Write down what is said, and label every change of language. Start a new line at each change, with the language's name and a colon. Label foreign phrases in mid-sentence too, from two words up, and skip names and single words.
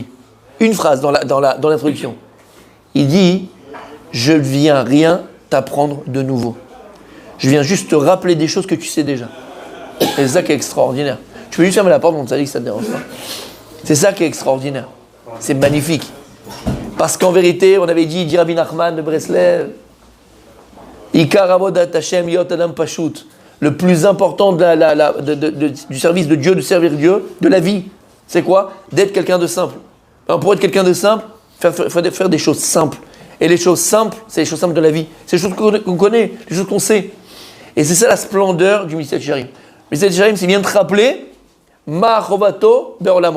French: Une phrase dans l'introduction. Il dit, je ne viens rien t'apprendre de nouveau. Je viens juste te rappeler des choses que tu sais déjà. Et c'est ça qui est extraordinaire. Tu peux juste fermer la porte, on te dit que ça ne te dérange pas. C'est ça qui est extraordinaire. C'est magnifique. Parce qu'en vérité, on avait dit Rabbi Nachman de Breslev,
Hebrew: עיקר עבודת השם היות אדם פשוט.
French: Le plus important du service de Dieu, de servir Dieu, de la vie, c'est quoi? D'être quelqu'un de simple. Alors pour être quelqu'un de simple, il faut faire des choses simples. Et les choses simples, c'est les choses simples de la vie. C'est les choses qu'on connaît, les choses qu'on sait. Et c'est ça la splendeur du Messiat Yesharim. Le Messiat Yesharim, c'est bien de rappeler
Hebrew: מה חובתו בעולמו.